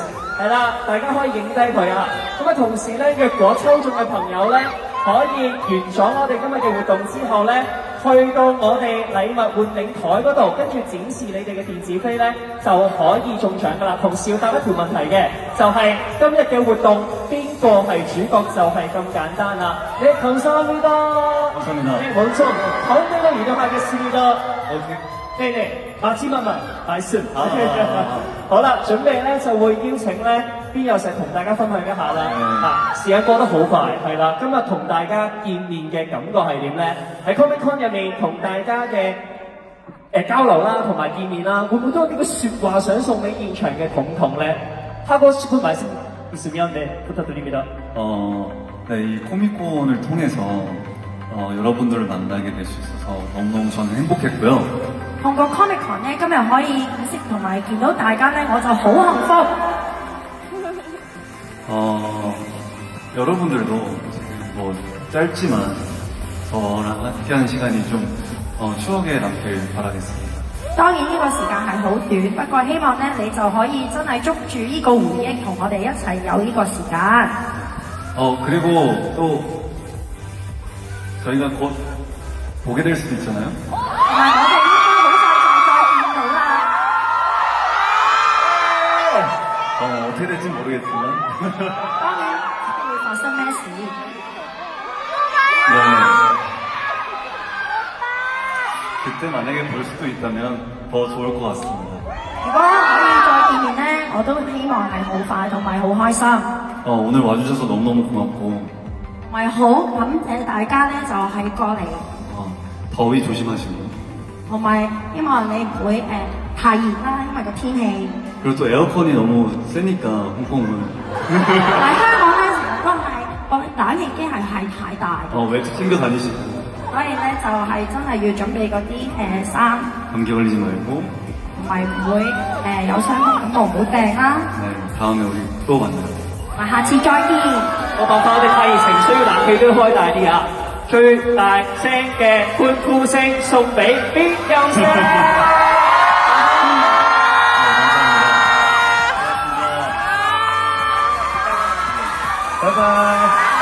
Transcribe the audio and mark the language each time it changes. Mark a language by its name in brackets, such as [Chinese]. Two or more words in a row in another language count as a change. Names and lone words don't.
[Cantonese] 係啦，大家可以影低佢啊。咁啊，同時咧，若果抽中嘅朋友咧，可以完咗我哋今日嘅活動之後咧，去到我哋禮物換領台嗰度，跟住展示你哋嘅電子飛咧，就可以中獎噶啦。同時要答一條問題嘅，就係、今日嘅活動邊個係主角，就係咁簡單啦。 [Korean] 你 감사합니다。 감사합니다。 [Cantonese] 冇錯，好呢個移動下嘅試啦。OK。 [Korean] 네네，마지막만 말씀。 [Cantonese] 好啦，準備咧就會邀請咧邊有石同大家分享一下啦。時間過得好快，係啦，今日同大家見面嘅感覺係點咧？喺 Comic Con 入面同大家嘅交流啦，同埋見面啦，會唔會都有啲嘅説話想送俾現場嘅彤彤咧？ [Korean] 하고 싶은 말씀 있으면 네 부탁드립니다。 네, 이 코미콘을 통해서 여러분들을 만나게 될 수 있어서 너무너무 저는 행복했고요. [Cantonese] 透過 Comic Con 咧，今日可以認識同埋見到大家咧，我就好幸福。 [Korean] 여러분들도 지금 뭐 짧지만 저랑 함께하는 시간이 좀 추억에 남길 바라겠습니다. [Cantonese] 當然呢個時間係好短，不過希望咧你就可以真係捉住呢個回憶，同我哋一齊有呢個時間。 [Korean] 그리고 또 저희가 곧 보게 될 수도 있잖아요. [Cantonese] 同埋我哋應該好快就再見到啦。 [Korean] 어떻게 될지 모르겠지만 [Cantonese] 當然唔知會發生咩事。 [Korean] 네. 그때 만약에 볼 수도 있다면 더 좋을 것 같습니다. [Cantonese] 如果可以再見面咧，我都希望係好快同埋好開心。 [Korean] 오늘 와주셔서 너무너무 고맙고 [Cantonese] 同埋好感謝大家咧，就係過嚟， [Korean] 더위 조심하시고 [Cantonese] 同埋希望你唔會太熱啦，因為個天氣。 [Korean] 그리고 또 에어컨이 너무 세니까 홍콩은 [Cantonese] 但係香港咧成日都係個冷氣機係太大， [Korean] 외투 챙겨 다니시고 [Cantonese] 所以咧就係真係要準備嗰啲衫， [Korean] 감기 걸리지 말고 [Cantonese] 同埋唔會有傷風感冒唔好病啦。 [Korean] 네, 다음에 우리 또 만나요. [Cantonese] 同埋下次再見。我辦法我哋太熱情，需要冷氣都開大啲啊！最大聲嘅歡呼聲送俾邊有聲。拜拜。